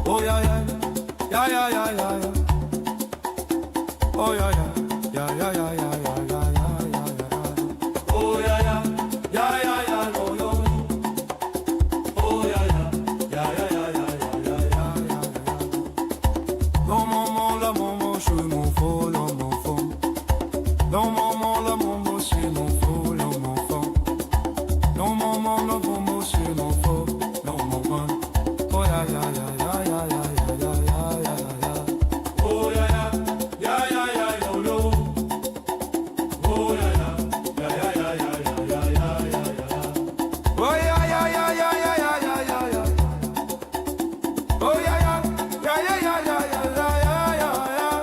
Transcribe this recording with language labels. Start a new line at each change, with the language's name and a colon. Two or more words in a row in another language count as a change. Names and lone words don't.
English: Oh yeah, yeah, yeah, yeah, yeah, yeah, yeah. Oh yeah, yeah, yeah, yeah, yeah, yeah, yeah, yeah, yeah, yeah, yeah. Oh yeah, yeah, yeah, yeah, yeah, oh no. Oh yeah, yeah, yeah, yeah, yeah, yeah, yeah, yeah, yeah, yeah.
French: Dans mon monde, la maman, je m'en fous, dans mon fond. Dans mon monde, la maman, je m'en fous, dans mon fond. Dans mon monde, la maman, je m'en fous, dans mon fond.
English: Oh yeah, yeah, yeah, yeah, yeah, yeah, yeah, yeah, yeah, yeah. Oh yeah, yeah, yeah, yeah, yeah, yo, yo. Oh yeah, yeah, yeah, yeah, yeah, yeah, yeah, yeah, yeah, yeah. Oh yeah, yeah, yeah, yeah, yeah, yeah, yeah, yeah, yeah. Oh yeah, yeah, yeah, yeah, yeah, yeah, yeah, yeah, yeah, yeah.